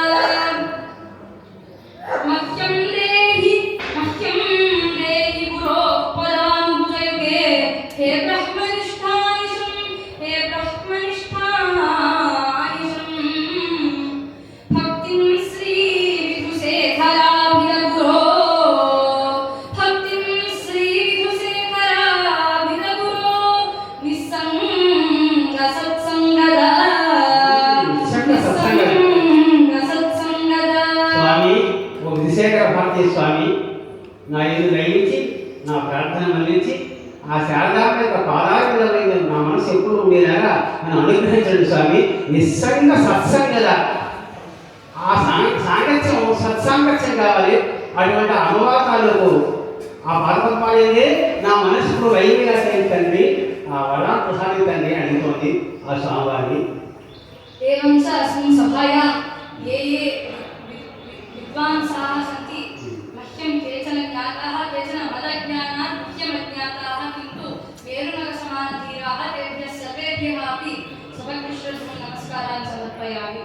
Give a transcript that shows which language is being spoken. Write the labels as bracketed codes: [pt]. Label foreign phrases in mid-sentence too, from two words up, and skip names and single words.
[sa] मह्यं देहि गुरो पदाम्बुजयुगे हे ब्रह्मनिष्ठानिशं भक्तिं श्री विधुशेखराभिरगुरो भक्तिं श्री विधुशेखराभिरगुरो निस्सङ्ग सत्सङ्गदा [te] స్వామి ఓ విధుశేఖర భారతీ స్వామి నా ఎదురు దయించి నా ప్రార్థన మన్నించి ఆ శారదాంబ యొక్క పాదాలపై నా మనసు ఎప్పుడు ఉండేలాగా నన్ను అనుగ్రహించండి స్వామి. [sa] నిస్సంగ సత్సంగద [te] ఆ సాంగత్యం సత్సాంగత్యం కావాలి. అటువంటి అనువాదాలకు ఆ పాదపద్మాలే నా మనసుకు వైవిగా తండ్రి ఆ వరా ప్రసాదితండి అడుగుతోంది ఆ స్వామివారిని. [sa] एवं च अस्मिन् सभायां ये विद्वांसाः सन्ति मह्यं केचन ज्ञाताः केचन मदज्ञानात् मुख्यमज्ञाताः किन्तु मेरुनगसमानधीराः तेभ्यः सर्वेभ्यः अपि सभक्तिश्रद्धं नमस्कारान् समर्पयामि।